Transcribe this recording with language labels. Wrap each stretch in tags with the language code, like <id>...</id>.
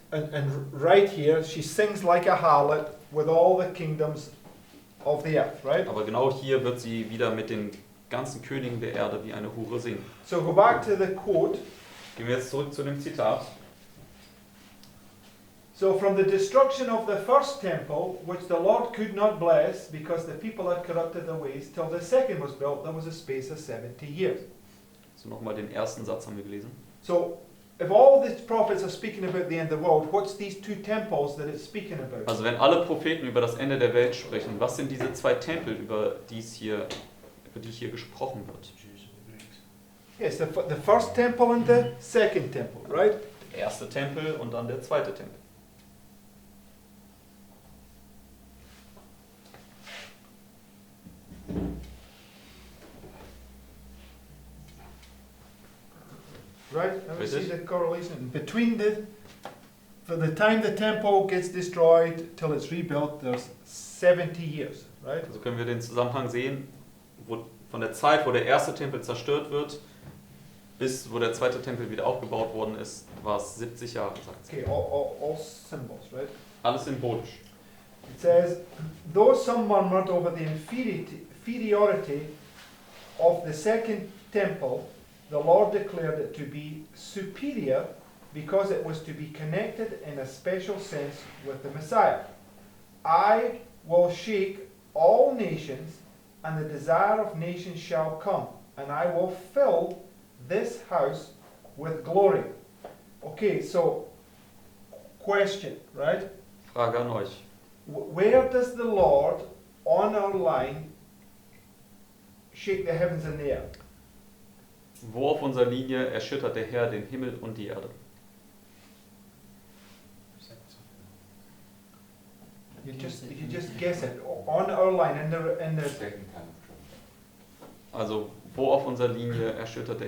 <en>And right here, she sings like a harlot with all the kingdoms of the earth, right?</en> <de>Aber genau hier wird sie wieder mit den ganzen Königen der Erde wie eine Hure singen.</de> <en>So go back to the quote.</en> <de>Gehen wir jetzt zurück zu dem Zitat.</de> <en>So from the destruction of the first temple, which the Lord could not bless, because the people had corrupted their ways, till the second was built, there was a space of 70 years.</en> <de>So nochmal den ersten Satz haben wir gelesen.</de> <en>So if all these prophets are speaking about the end of the world, what's these two temples that it's speaking about?</en> <de>Also wenn alle Propheten über das Ende der Welt sprechen, was sind diese zwei Tempel, über die hier gesprochen wird?</de> <en>Yes, the first temple and the second temple, right?</en> <de>Der erste Tempel und dann der zweite Tempel.</de> <en>right? And we see</en> <de>Richtig.</de> <en>the correlation between for the time the temple gets destroyed till it's rebuilt, there's 70 years, right?</en> <de>Also können wir den Zusammenhang sehen, wo, von der Zeit, wo der erste Tempel zerstört wird, bis wo der zweite Tempel wieder aufgebaut worden ist, war es 70 Jahre, sagt sie.</de> <en>Okay, all symbols, right?</en> <de>Alles symbolisch.</de> <en>It says, though some murmured over the inferiority of the second temple, the Lord declared it to be superior because it was to be connected in a special sense with the Messiah. I will shake all nations, and the desire of nations shall come, and I will fill this house with glory. Okay, so question, right?</en> <de>Frage an euch.</de> <en>Where does the Lord on our line shake the heavens and the earth?</en> <de>Wo auf unserer Linie erschüttert der Herr den Himmel und die Erde?</de> <en>You just guess it. On our line, in the Second kind of trouble.</en> <de>Also, wo auf unserer Linie erschüttert der</de>